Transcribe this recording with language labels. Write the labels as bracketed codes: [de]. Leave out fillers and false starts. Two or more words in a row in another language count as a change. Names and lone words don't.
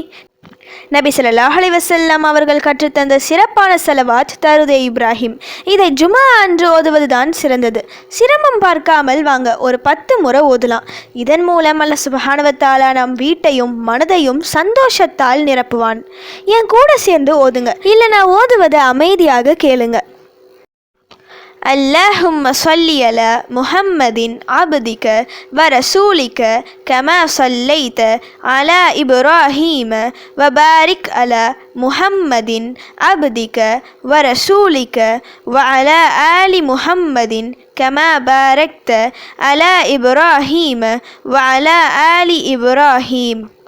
[ta] நபி [ar] صلى الله عليه وسلم [ta] அவர்கள் கற்றுத்தந்த சிறப்பான ஸலவாத் தருதே இப்ராஹிம். இதை ஜுமா அன்று ஓதுவதுதான் சிறந்தது. சிரமம் பார்க்காமல் வாங்க ஒரு 10 முறை ஓதலாம். இதன் மூலம் [ar] الله سبحانه وتعالى [ta] நம் வீட்டையும் மனதையும் சந்தோஷத்தால் நிரப்புவான். என் கூட சேர்ந்து ஓதுங்க, இல்லை நான் ஓதுவதை அமைதியாக கேளுங்க. [ar] اللهم صل على محمد عبدك ورسولك كما صليت على إبراهيم وبارك على محمد عبدك ورسولك وعلى آل محمد كما باركت على إبراهيم وعلى آل إبراهيم.